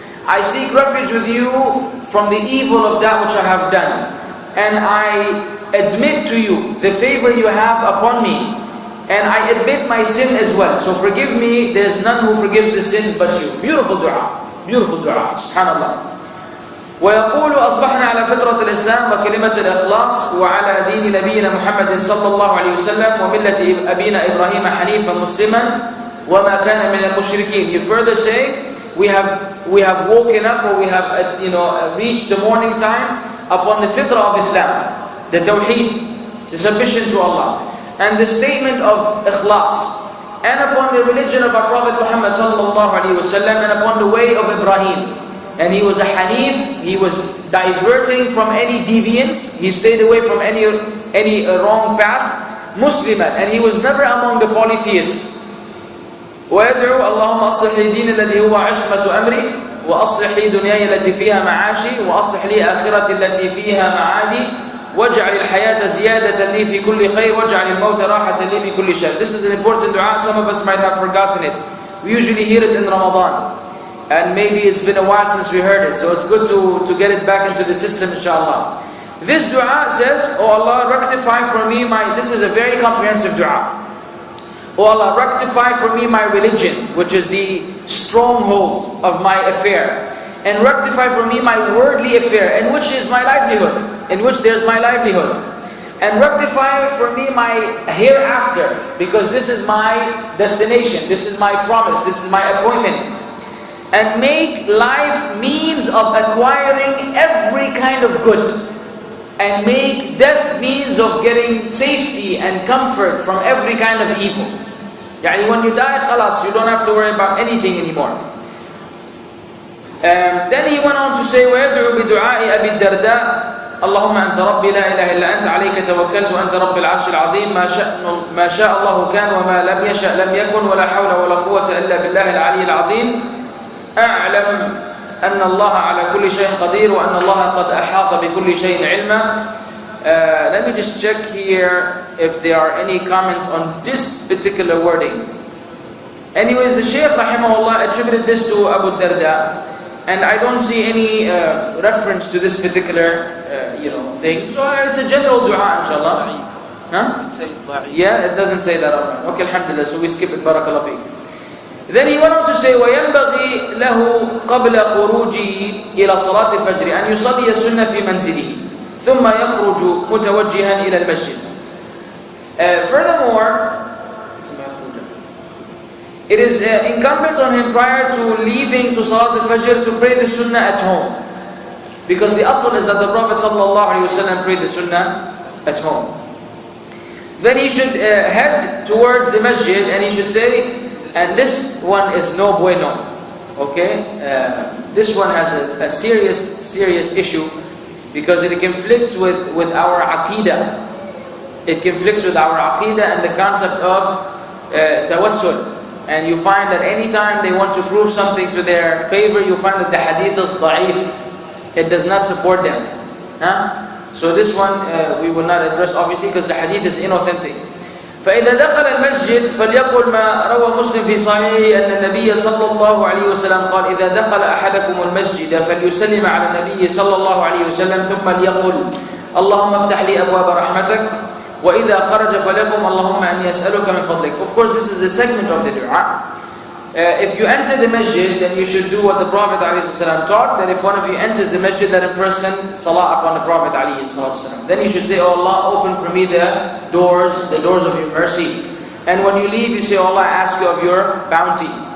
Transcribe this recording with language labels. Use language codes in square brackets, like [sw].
[en] I seek refuge with you from the evil of that which I have done. And I admit to you the favor you have upon me. And I admit my sin as well. So forgive me, there is none who forgives the sins but you. Beautiful dua. Beautiful dua. Subhanallah. [ar] ويقول أصبحنا على فطرة الإسلام وكلمة الإخلاص وعلى دين نبينا محمد صلى الله عليه وسلم وملة أبينا إبراهيم حنيفا مسلما وما كان من المشركين. [en] You further say, we have woken up, or we have reached the morning time upon the fitrah of Islam, the tawheed, the submission to Allah, and the statement of ikhlas, and upon the religion of our Prophet Muhammad sallallahu alaihi wasallam, and upon the way of Ibrahim. And he was a hanif. He was diverting from any deviance. He stayed away from any wrong path. Musliman, and he was never among the polytheists. [ar] ويدعو اللهم أصلح لي دين الذي هو عصمة أمري وأصلح لي دنياي التي فيها معاشي وأصلح لي آخرتي التي فيها معادي واجعل الحياة زيادة لي في كل خير واجعل الموت راحة لي من كل شر. [en] This is an important dua. Some of us might have forgotten it. We usually hear it in Ramadan, and maybe it's been a while since we heard it, so it's good to get it back into the system, inshallah. This dua says, oh Allah, rectify for me this is a very comprehensive dua. O Allah, rectify for me my religion, which is the stronghold of my affair. And rectify for me my worldly affair, in which is my livelihood, in which there's my livelihood. And rectify for me my hereafter, because this is my destination, this is my promise, this is my appointment. And make life means of acquiring every kind of good. And make death means of getting safety and comfort from every kind of evil. Yani when you die, khalas, you don't have to worry about anything anymore. Then he went on to say, [ar] وَيَدْعُو بِدُعَاءِ أَبِي الدَّرْدَاءِ اللهم أنت ربي لا إله إلا أنت عليك توكلت وأنت رب العرش العظيم ما شاء الله كان وما لم يشأ لم يكن ولا حول ولا قوة إلا بالله العلي العظيم أعلم أن الله على كل شيء قدير وأن الله قد أحاط بكل شيء علما. [en] Let me just check here if there are any comments on this particular wording. Anyways, the Shaykh rahimahullah attributed this to Abu Darda, and I don't see any reference to this particular thing. So it's a general dua, inshallah. Huh? It says da'if. Yeah, it doesn't say that. Okay, alhamdulillah, so we skip it. Barakallah fiqh. Then he went on to say, [ar] وَيَنْبَغِي لَهُ قَبْلَ خُرُوجِهِ إِلَى صَلَاةِ الْفَجْرِ أَنْ يُصَلِّيَ السُنَّةَ فِي مَنْزِلِهِ ثُمَّ يَخْرُجُ مُتَوَجِّهًا إِلَى الْمَسْجِدِ. [en] Furthermore, it is incumbent on him prior to leaving to Salat al-Fajr to pray the Sunnah at home. Because the asl is that the Prophet ﷺ prayed the Sunnah at home. Then he should head towards the masjid and he should say, and this one is no bueno. Okay? This one has a serious issue because it conflicts with our aqidah. It conflicts with our aqidah and the concept of tawassul. And you find that anytime they want to prove something to their favor, you find that the hadith is da'if. It does not support them. So this one we will not address obviously because the hadith is inauthentic. [ar] فإذا دخل المسجد فليقل ما روى مسلم في صحيحه أن النبي صلى الله عليه وسلم قال إذا دخل أحدكم المسجد فليسلم على النبي صلى الله عليه وسلم ثم ليقل اللهم افتح لي أبواب رحمتك وإذا خرج فليقل اللهم أني أسألك من فضلك. [en] Of course, this is the segment of the dua. If you enter the masjid, then you should do what the Prophet ﷺ taught, that if one of you enters the masjid, let him first send salah upon the Prophet ﷺ. Then you should say, Oh Allah, open for me the doors of your mercy. And when you leave, you say, Oh Allah, I ask you of your bounty.